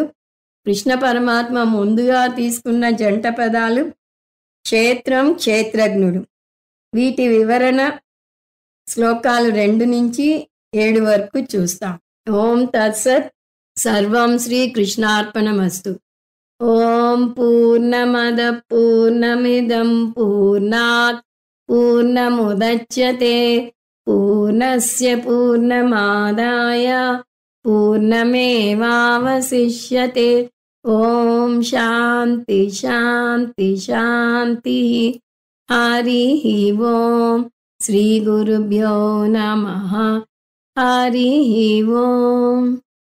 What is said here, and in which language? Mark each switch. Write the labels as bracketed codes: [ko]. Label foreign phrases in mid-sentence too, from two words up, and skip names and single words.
[te] కృష్ణ పరమాత్మ ముందుగా తీసుకున్న జంట పదాలు క్షేత్రం, క్షేత్రజ్ఞుడు. వీటి వివరణ శ్లోకాలు 2 నుంచి 7 వరకు చూస్తాం. [sa] ఓం తత్సత్. సర్వం శ్రీ కృష్ణార్పణమస్తు. ఓం పూర్ణమద పూర్ణమిదం పూర్ణాత్ పూర్ణముదచ్యతే పూర్ణస్య పూర్ణమాదాయ పూర్ణమేవావశిష్యతే. ఓం శాంతి శాంతి శాంతి. హరి ఓం. శ్రీ గురుభ్యో నమః. హరి ఓం.